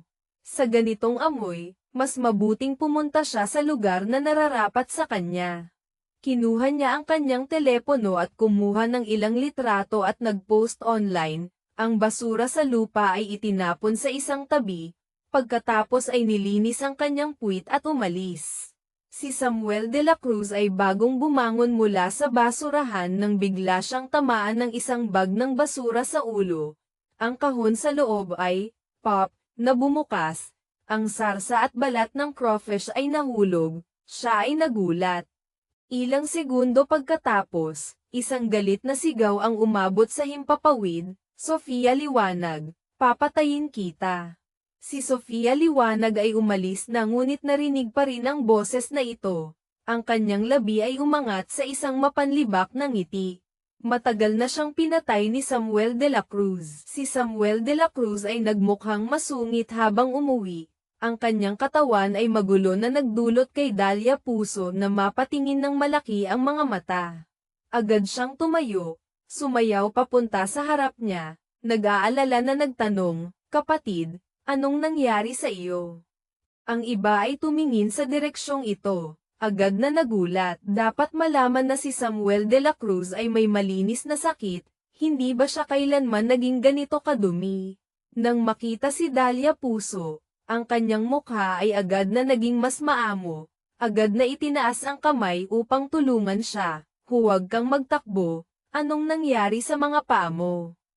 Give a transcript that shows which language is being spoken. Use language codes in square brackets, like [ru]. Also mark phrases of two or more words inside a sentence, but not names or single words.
[tl] Sa ganitong amoy, mas mabuting pumunta siya sa lugar na nararapat sa kanya. Kinuha niya ang kanyang telepono at kumuha ng ilang litrato at nag-post online, ang basura sa lupa ay itinapon sa isang tabi, pagkatapos ay nilinis ang kanyang puwit at umalis. Si Samuel de la Cruz ay bagong bumangon mula sa basurahan nang bigla siyang tamaan ng isang bag ng basura sa ulo. Ang kahon sa loob ay, pop, na bumukas. Ang sarsa at balat ng crawfish ay nahulog, siya ay nagulat. Ilang segundo pagkatapos, isang galit na sigaw ang umabot sa himpapawid, Sofia liwanag, papatayin kita. Si Sofia liwanag ay umalis na ngunit narinig pa rin ang boses na ito. Ang kanyang labi ay umangat sa isang mapanlibak na ngiti. Matagal na siyang pinatay ni Samuel de la Cruz. Si Samuel de la Cruz ay nagmukhang masungit habang umuwi. Ang kanyang katawan ay magulo na nagdulot kay Dahlia Puso na mapatingin ng malaki ang mga mata. Agad siyang tumayo, sumayaw papunta sa harap niya, nag-aalala na nagtanong, kapatid, anong nangyari sa iyo? Ang iba ay tumingin sa direksyong ito, agad na nagulat. Dapat malaman na si Samuel de la Cruz ay may malinis na sakit, hindi ba siya kailanman naging ganito kadumi? Nang makita si Dahlia Puso, ang kanyang mukha ay agad na naging mas maamo, agad na itinaas ang kamay upang tulungan siya. Huwag kang magtakbo, anong nangyari sa mga paa mo?